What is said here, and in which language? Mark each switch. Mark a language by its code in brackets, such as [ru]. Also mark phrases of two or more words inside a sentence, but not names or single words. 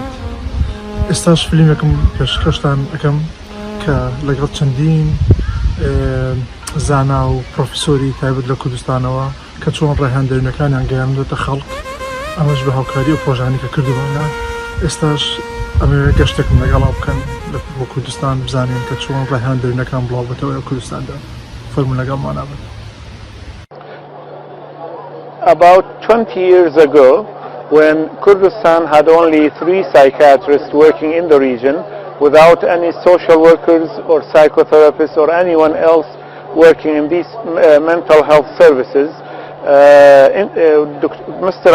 [ckb] ئێستاش فیلمێکم پێشکەشتان ئەەکەم کە لەگەڵ چەندین زانا و پرۆفیسۆری تایبەت لە کوردستانەوە کە چۆن ڕێهاندەرینەکانیان گەیاندوێتە خەڵک، ئەمەش بە هاوکاری و پرۆژانی کە کردووانە. ئێستاش ئەمەوێت گەشتێکم لەگەڵا بکەن بۆ کوردستان بزانین کە چۆن ڕێهاندەرینەکان بڵاو بێتەوە لە کوردستاندا. فەرمون لەگەڵمان بێت. [en] About 20 years ago, when Kurdistan had only 3 psychiatrists working in the region, without any social workers or psychotherapists or anyone else working in these mental health services, Mr.